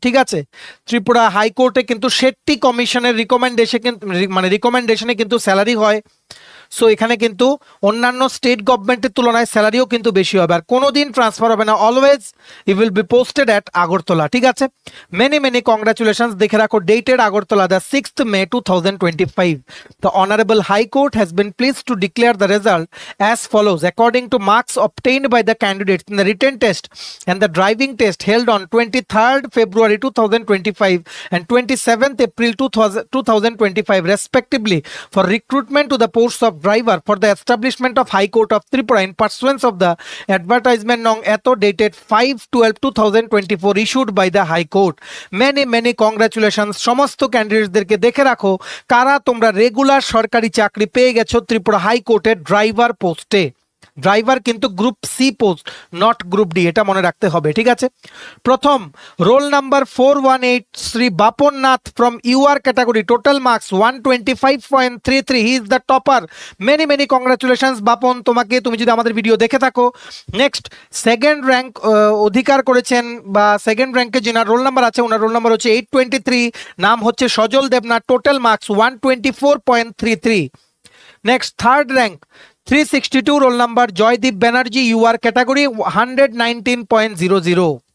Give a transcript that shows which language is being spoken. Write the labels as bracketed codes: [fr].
[bn] ঠিক আছে, ত্রিপুরা হাইকোর্টে কিন্তু শেট্টি কমিশনের রিকমেন্ডেশনে কিন্তু স্যালারি হয়। সো এখানে কিন্তু অন্যান্য স্টেট গভর্নমেন্টের তুলনায় স্যালারিও কিন্তু বেশি হবে। আর কোনোদিন ট্রান্সফার হবে না, [en] Always you will be posted at Agartala. [bn] ঠিক আছে, [en] Many many congratulations. [bn] দেখে রাখো, dated Agartala, the 6th May 2025. [en] The Honorable High Court has been pleased to declare the result as follows. According to marks obtained by the candidates in the written test and the driving test held on 23rd February 2025 and 27th April 2025 respectively for recruitment to the posts of driver for the establishment of High Court of Tripura in pursuance of the advertisement nong eto dated 5/12/2024 issued by the High Court. Many many congratulations [bn] সমস্ত ক্যান্ডিডেটদেরকে। দেখে রাখো কারা তোমরা regular সরকারি চাকরি পেয়ে গেছো ত্রিপুরা হাইকোর্টের ড্রাইভার পোস্টে। ড্রাইভার কিন্তু group C post, not group D, এটা মনে রাখতে হবে। ঠিক আছে, প্রথম roll number 418 Shri Bapan Nath from UR category, total marks 125.33, [en] He is the topper. Many many congratulations [bn] Bapan তোমাকে, তুমি যদি আমাদের ভিডিও দেখে থাকো। নেক্সট, সেকেন্ড র্যাঙ্ক অধিকার করেছেন বা সেকেন্ড র্যাঙ্কে যিনার রোল নাম্বার আছে ওনার রোল নাম্বার হচ্ছে 823, নাম হচ্ছে সজল Debnath, total marks 124.33। [en] Next, third rank 362, roll number Joydeep Banerjee, UR category 119.00.